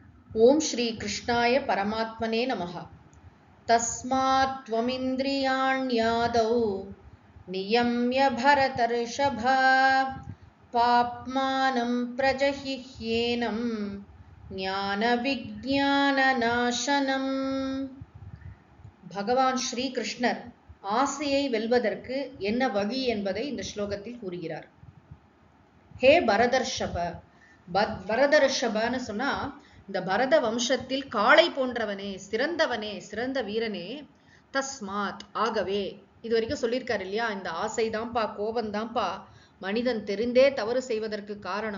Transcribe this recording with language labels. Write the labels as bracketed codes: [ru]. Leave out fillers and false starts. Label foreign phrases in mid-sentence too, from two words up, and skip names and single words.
[sa] ओम श्री कृष्णाय परमात्मने नमः। तस्मात् त्वमिन्द्रियाण्यादौ नियम्य भरतर्षभ पाप्मानं प्रजहिह्येनं ஞானவிஞ்ஞானநாசனம். [ta] பகவான் ஸ்ரீ கிருஷ்ணர் ஆசையை வெல்வதற்கு என்ன வழி என்பதை இந்த ஸ்லோகத்தில் கூறுகிறார். ஹே பரதர்ஷப, பரதர்ஷபன்னு சொன்னா இந்த பரத வம்சத்தில் காளை போன்றவனே, சிறந்தவனே, சிறந்த வீரனே, தஸ்மாத் ஆகவே, இது வரைக்கும் சொல்லியிருக்காரு இல்லையா, இந்த ஆசைதான்ப்பா, கோபந்தான்ப்பா மனிதன் தெரிந்தே தவறு செய்வதற்கு காரணம்.